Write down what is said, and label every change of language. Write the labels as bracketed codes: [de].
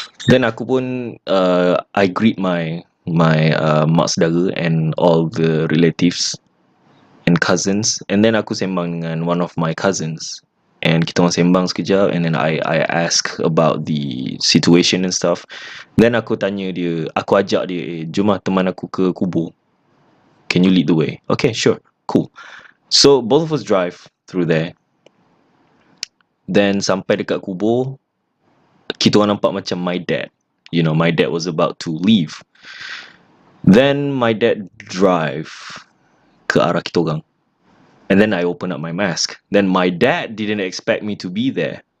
[en] Then [ms] aku pun [en] I greet my [ms] mak saudara [en] and all the relatives and cousins, and then [ms] aku sembang dengan [en] one of my cousins, and [ms] kita orang sembang sekejap, [en] and then I ask about the situation and stuff. [ms] Then aku ajak dia, jom lah teman aku ke kubur. [en] Can you lead the way? Okay, sure, cool. So both of us drive through there. [ms] Then sampai dekat kubur, kita orang nampak macam [en] my dad. You know, my dad was about to leave. Then my dad drive [ms] ke arah kita orang. [en] And then I open up my mask. Then my dad didn't expect me to be there.